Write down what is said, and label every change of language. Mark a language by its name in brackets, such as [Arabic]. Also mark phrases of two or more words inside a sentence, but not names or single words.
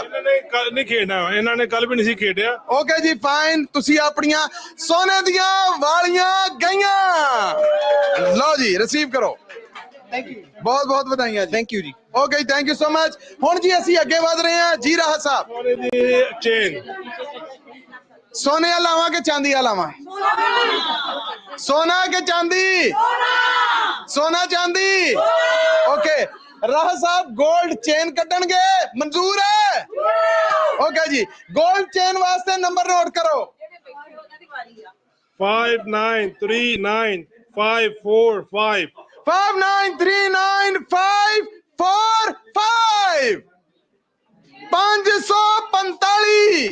[Punjabi] ਇਹਨਾਂ ਨੇ ਕੱਲ ਨਹੀਂ ਖੇਡਣਾ, ਇਹਨਾਂ ਨੇ ਕੱਲ ਵੀ ਨਹੀਂ ਸੀ ਖੇਡਿਆ। ਓਕੇ ਜੀ ਫਾਈਨ। ਤੁਸੀਂ ਆਪਣੀਆਂ ਸੋਨੇ ਦੀਆਂ ਵਾਲੀਆਂ ਗਈਆਂ। ਲਓ ਜੀ ਰਿਸੀਵ ਕਰੋ। [English] Thank you. [Punjabi] ਬਹੁਤ ਬਹੁਤ ਵਧਾਈਆਂ ਜੀ। [English] Thank you ਜੀ। Okay thank you so much. [Punjabi] ਹੁਣ ਜੀ ਅਸੀਂ ਅੱਗੇ ਵਧ ਰਹੇ ਹਾਂ ਜੀ। ਰਾਜ ਸਾਹਿਬ ਸੋਨੇ ਦੀ ਚੇਨ ਸੋਨੇ ਲਾਵਾ ਕੇ ਚਾਂਦੀ ਲਾਵਾ? ਸੋਨਾ ਕੇ ਚਾਂਦੀ? ਸੋਨਾ ਚਾਂਦੀ। [Hindi] ओके राह साहब [English] gold chain [Hindi] कटणगे, मंजूर है? ओके जी, [English] gold chain [Hindi] वास्ते नंबर नोट करो। 5939 545 5939 545 545।